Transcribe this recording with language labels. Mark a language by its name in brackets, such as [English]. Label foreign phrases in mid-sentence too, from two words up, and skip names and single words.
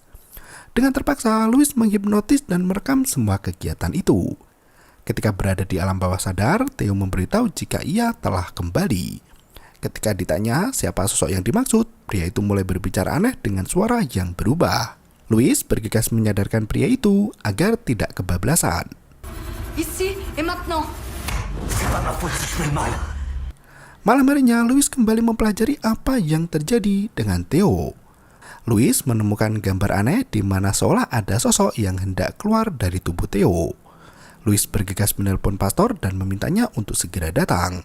[Indonesian] Dengan terpaksa, Louis menghipnotis dan merekam semua kegiatan itu. Ketika berada di alam bawah sadar, Theo memberitahu jika ia telah kembali. Ketika ditanya siapa sosok yang dimaksud, pria itu mulai berbicara aneh dengan suara yang berubah. Louis bergegas menyadarkan pria itu agar tidak kebablasan. [French] Ici et maintenant. [Indonesian] Malam harinya, Louis kembali mempelajari apa yang terjadi dengan Theo. Louis menemukan gambar aneh di mana seolah ada sosok yang hendak keluar dari tubuh Theo. Louis bergegas menelpon pastor dan memintanya untuk segera datang.